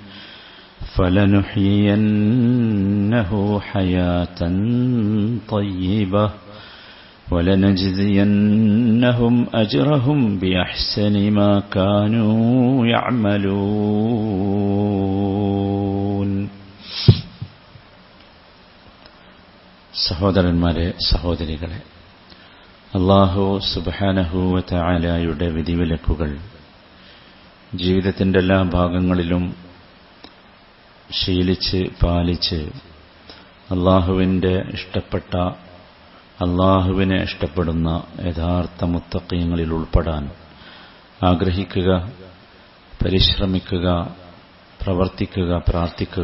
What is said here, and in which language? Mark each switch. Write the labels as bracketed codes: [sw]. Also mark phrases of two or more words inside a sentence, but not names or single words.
[ar] فلنحيينه حياة طيبة ولنجزينهم أجرهم بأحسن ما كانوا يعملون. [ml] സഹോദരന്മാരെ, സഹോദരികളെ, [ar] الله سبحانه و [ml] തആലയുടെ വിധിവിലക്കുകൾ ജീവിതത്തിൻ്റെ എല്ലാ ഭാഗങ്ങളിലും ശീലിച്ച് പാലിച്ച് അല്ലാഹുവിൻ്റെ ഇഷ്ടപ്പെട്ട, അല്ലാഹുവിനെ ഇഷ്ടപ്പെടുന്ന യഥാർത്ഥ മുത്തഖീങ്ങളിൽ ഉൾപ്പെടാൻ ആഗ്രഹിക്കുക, പരിശ്രമിക്കുക, പ്രവർത്തിക്കുക, പ്രാർത്ഥിക്കുക.